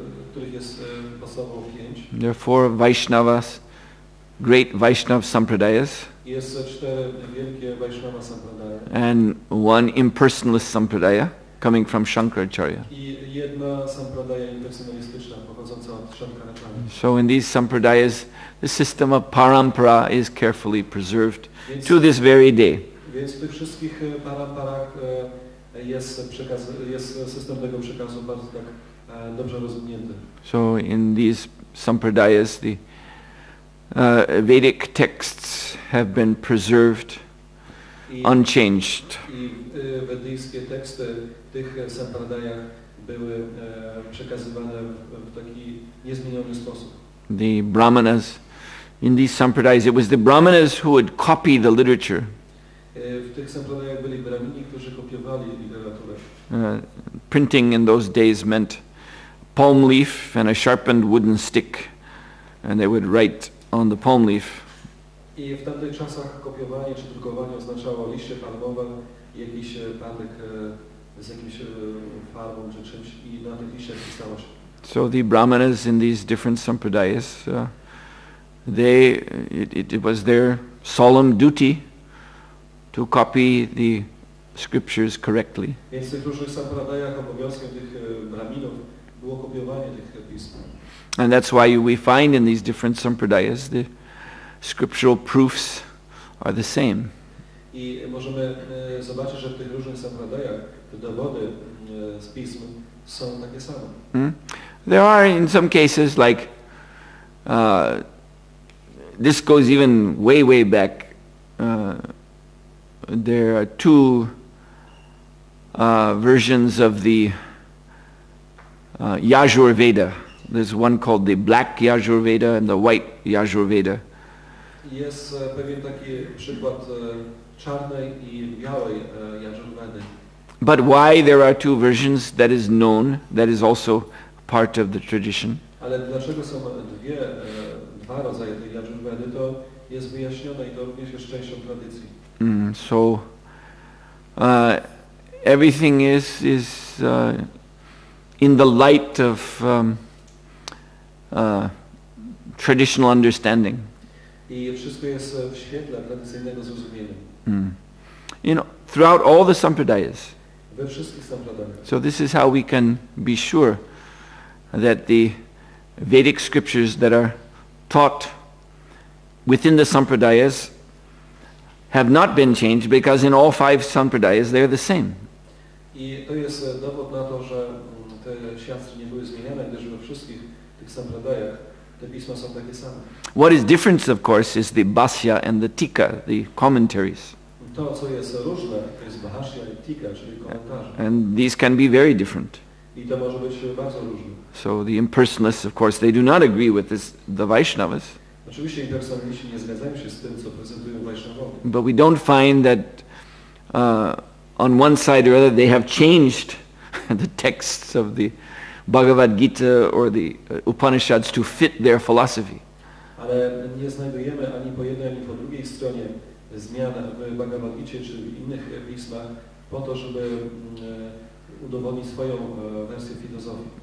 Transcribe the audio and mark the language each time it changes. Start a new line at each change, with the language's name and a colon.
Polish: których jest podstawowo 5.
English: there are 4 Vaishnavas, great Vaishnav sampradayas,
Polish: Jest 4 wielkie Vaishnava sampradaje.
English: and one impersonalist sampradaya coming from Shankaracharya.
Polish: I jedna sampradaja impersonalistyczna pochodząca od Shankaracharya.
English: So in these sampradayas, the system of parampara is carefully preserved to this very day.
Polish: Więc w tych wszystkich paramparach jest system tego przekazu bardzo tak dobrze rozwinięty.
English: So in these sampradayas, the Vedic texts have been preserved unchanged.
Polish: I wedyjskie teksty w tych sampradayach były przekazywane w taki niezmieniony sposób.
English: The Brahmanas, in these sampradayas, it was the Brahmanas who would copy the literature.
Polish: W tych sampradayach byli brahmini, którzy kopiowali literaturę.
English: Printing in those days meant palm leaf and a sharpened wooden stick, and they would write on the palm leaf.
Polish: I w tamtych czasach kopiowanie czy drukowanie oznaczało liście palmowe, jakiś patyk z jakimś farbą czy czymś i na tych liściach pisało się.
English: So the Brahmanas in these different sampradayas, it was their solemn duty to copy the scriptures correctly.
Polish: Więc w tych różnych sampradayach obowiązkiem tych brahminów było kopiowanie tych pism.
English: And that's why we find in these different sampradayas the scriptural proofs are the same.
Polish: I możemy zobaczyć, że w tych różnych sampradayach te dowody z pism są takie same.
English: There are in some cases like this goes even way back. There are 2 versions of the Yajur Veda. There's one called the Black Yajur Veda and the White Yajur Veda.
Polish: Jest pewien taki przykład czarnej i białej Yajurvedy.
English: But why there are two versions, that is known, that is also part of the tradition.
Polish: Ale dlaczego są dwa rodzaje tej Yajurvedy, to jest wyjaśnione i to również jest częścią tradycji.
English: So everything is in the light of traditional understanding.
Polish: I wszystko jest w świetle tradycyjnego zrozumienia.
English: You know, throughout all the sampradayas.
Polish: We wszystkich sampradayach.
English: So this is how we can be sure that the Vedic scriptures that are taught within the sampradayas have not been changed, because in all 5 sampradayas they're the same.
Polish: I to jest dowód na to, że te siastry nie były zmieniane, gdyż we wszystkich tych sampradayach te pisma są takie same.
English: What is different, of course, is the Bhashya and the Tika, the commentaries.
Polish: To, co jest różne, to jest Bhashya i Tika, czyli komentarze.
English: And these can be very different.
Polish: I to może być bardzo różne.
English: So the impersonalists, of course, they do not agree with the Vaishnavas.
Polish: Oczywiście impersonaliści nie zgadzają się z tym, co prezentują Vaishnawowie.
English: But we don't find that on one side or other they have changed the texts of the Bhagavad Gita or the Upanishads to fit their philosophy.
Polish: Ale nie znajdujemy ani po jednej, ani po drugiej stronie zmian w Bhagavad Gicie czy w innych pismach po to, żeby udowodnić swoją wersję filozofii.